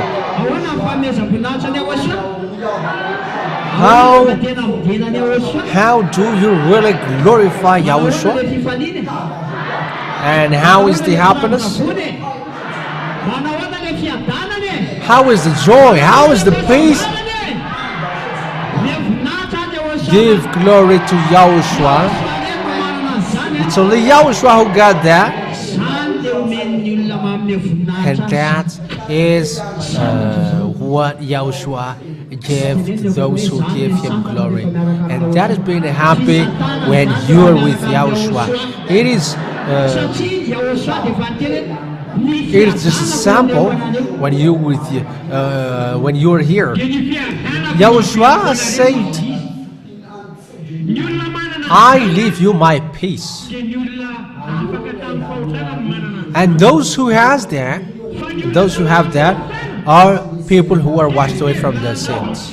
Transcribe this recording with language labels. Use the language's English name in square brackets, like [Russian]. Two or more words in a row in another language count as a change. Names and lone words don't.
[Malagasy] Ahoana ny fanomezam-boninahitra ny Yahoshua? [English] How- [Malagasy] Ahoana ny tena midina ny Yahoshua? [English] How do you really glorify Yahushua? [Malagasy] Ahoana ny fifaliana? [English] And how is the happiness? [Malagasy] Manavony. Manahoana ny fiadanany? [English] How is the joy? How is the peace? [Malagasy] Ny voninahitra ny Yahoshua. [English] Give glory to Yahushua. It's only Yahushua who got that. [Malagasy] Zany dia omen'ny olona manome [English] And [Malagasy] voninahitra. [English] that is what Yahushua gave to those who give him glory. And that is being happy when you are with Yahushua. It is [Malagasy] Satria Yahoshua dia vaniteny ny [English] it is just a sample when you with when you are here. Yahushua said, I leave you my peace. And those who have that are people who are washed away from their sins.